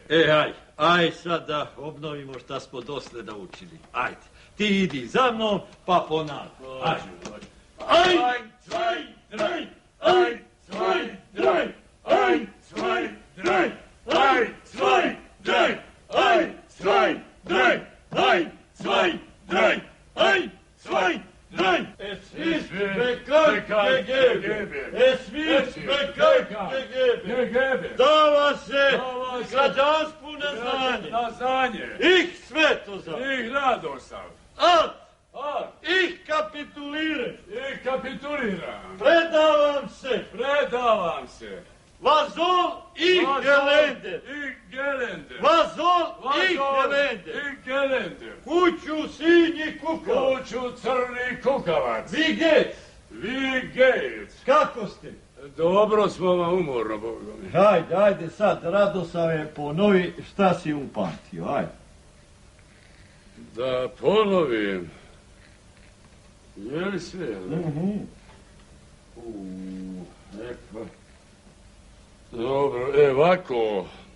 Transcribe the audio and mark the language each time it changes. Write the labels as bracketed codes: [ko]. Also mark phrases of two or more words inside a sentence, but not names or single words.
[sr] Aj sad da obnovimo šta smo dosle naučili. Ajde, ti idi za mnom, pa ponavljaj. Aj, [de] zwei, drei, aj, zwei, drei, aj, zwei, drei, aj, zwei, drei, aj, zwei, drei, aj, zwei, drei, aj, zwei, drei. Es ist bekannt gegeben. Es wird bekannt gegeben. [sr] Da vas se građansku na znanje. [de] Ich Svetozar. Ich Radosav. Ich kapituliram. Ich kapituliram. [sr] Predavam se. [de] Was soll ich Gelände? Ich Gelände. Was soll ich Gelände? [sr] Kuću sinji kukavac. Kuću crni kukavac. [de] Wie geht's? Wie geht's? [sr] Kako ste? Dobro smo vam umorno, Boga mi. Ajde sad, Radosave, ponovi šta si upamtio, ajde. Da ponovim. Je li sve, ne? Neka. Dobro, ovako.